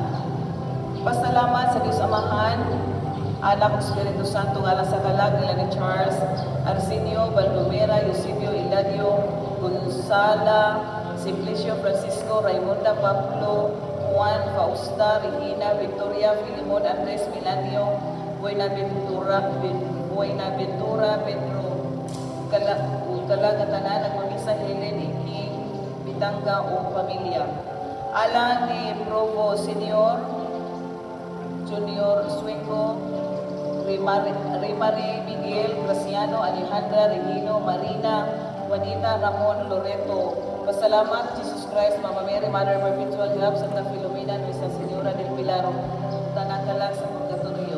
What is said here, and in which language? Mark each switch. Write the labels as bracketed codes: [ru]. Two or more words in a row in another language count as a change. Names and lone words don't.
[ceb] Pasalamat sa Diyos Amahan, Anak Espiritu Santo, alang sa kalag nila ni Charles, Arsenio, Baldomera, Eusebio, Iladio, Gonzala, Simplicio, Francisco, Raimonda, Pablo, Juan, Fausta, Regina, Victoria, Filimon, Andres, Milanio, Buenaventura, Pedro, kalag at tanan, nagmamisa Helen, Iking, Bitanga o Pamilya. Alang ni Provo Senior, Junior Sueco, Rimari, Miguel, Graciano, Alejandra, Regino, Marina, Juanita, Ramon, Loreto. Pasalamat, Jesus Christ, Mama Mary, Mother Perpetual Help, Santa Filomena, Nuestra Señora del Pilar, tanang-kalag sa purgatorio.